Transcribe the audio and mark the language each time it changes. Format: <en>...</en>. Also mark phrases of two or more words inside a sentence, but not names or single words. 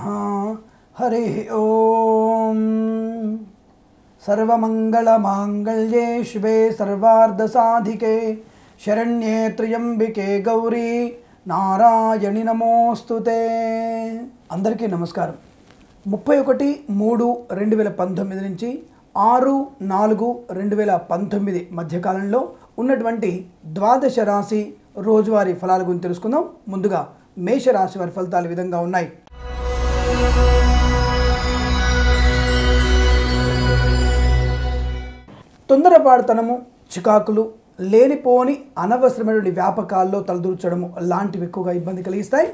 <sa>हरि ओम। सर्वमंगलमांगल्ये शिवे सर्वार्धसाधिके शरण्ये त्र्यंबिके गौरी नारायणि नमोस्तुते।</sa> <te>అందరికీ నమస్కారం। 31/3/2019 నుంచి 6/4/2019 మధ్య కాలంలో ఉన్నటువంటి ద్వాదశ రాశి రోజువారీ ఫలాల గురించి తెలుసుకుందాం. ముందుగా మేష రాశి వారి ఫలితాలు ఈ విధంగా ఉన్నాయి. తొందరపాటుతనము, చికాకులు, లేనిపోని అనవసరమైన వ్యాపకాల్లో తలదూర్చడము లాంటివి ఎక్కువగా ఇబ్బంది కలిగిస్తాయి.</te>